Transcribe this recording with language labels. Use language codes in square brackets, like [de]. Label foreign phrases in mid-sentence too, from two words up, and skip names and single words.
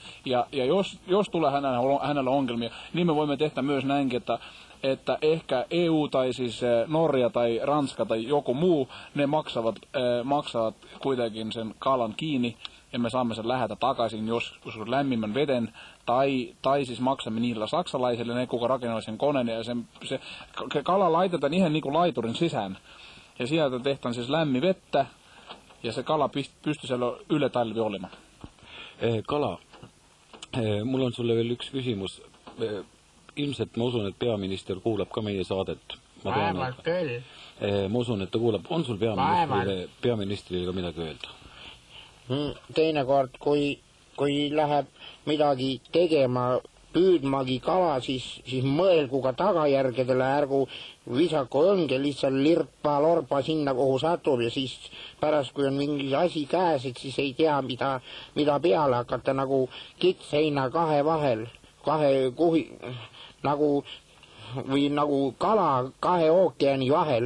[fi] Ja jos tulee hänellä ongelmia, niin me voimme tehdä myös näinkin, että ehkä EU tai siis Norja tai Ranska tai joku muu, ne maksavat kuitenkin sen kalan kiinni ja me saamme sen lähetä takaisin joskus lämmimmän veden tai siis maksamme niillä saksalaisille, ne kuka rakennoi sen koneen ja se kala laitetaan ihan niin kuin laiturin sisään ja sieltä tehtaan siis lämmi vettä ja se kala pystyy siellä yli talvi olemaan. [et] Kala, mulla on sulle veel üks küsimus. Ilmselt ma usun, et peaminister kuulab ka meie saadet. Vaevalt küll. Ma usun, et ta kuulab. On sul peaministrile ka midagi öelda? Teinekord, kui läheb midagi tegema, püüdmagi kala, siis mõelgu ka tagajärgedele, ärgu visaku õnge lihtsalt lirpa-lorpa sinna, kuhu satub ja siis pärast, kui on mingi asi käes, et siis ei tea, mida peale hakata, nagu kitsheina 2 vahel, 2 kuhi, nagu kala 2 ookeani vahel.